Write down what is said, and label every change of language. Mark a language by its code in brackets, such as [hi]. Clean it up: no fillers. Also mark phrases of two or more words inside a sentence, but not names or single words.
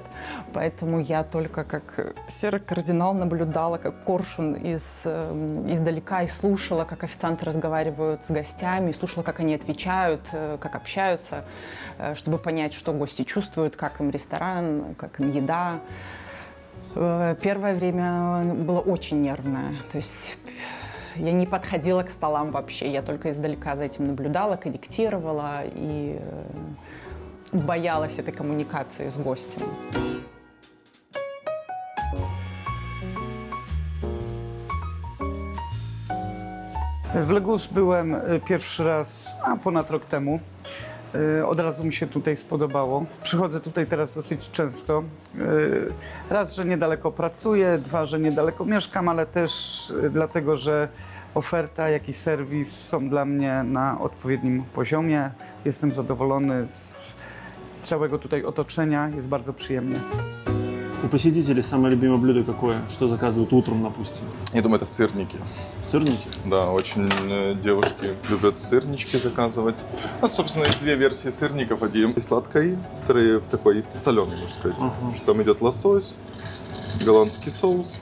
[ru] Поэтому я только как серый кардинал наблюдала, как коршун издалека, и слушала, как официанты разговаривают с гостями, и слушала, как они отвечают, как общаются, чтобы понять, что гости чувствуют, как им ресторан, как им еда. Первое время было очень нервное, то есть я не подходила к столам вообще, я только издалека за этим наблюдала, корректировала и боялась этой коммуникации с гостем. [pl] W Legus byłem pierwszy raz, ponad rok temu. Od razu mi się tutaj spodobało. Przychodzę tutaj teraz dosyć często. Raz, że niedaleko pracuję, dwa, że niedaleko mieszkam, ale też dlatego, że oferta, jak i serwis są dla mnie na odpowiednim poziomie. Jestem zadowolony z całego tutaj otoczenia, jest bardzo przyjemnie. [ru] У посетителей самое любимое блюдо какое? Что заказывают утром, допустим? Я думаю, это сырники. Сырники? Да, очень девушки любят сырнички заказывать. У нас, собственно, есть 2 версии сырников. Один в сладкой, вторые в такой соленый, можно сказать. Что там идет лосось, голландский соус.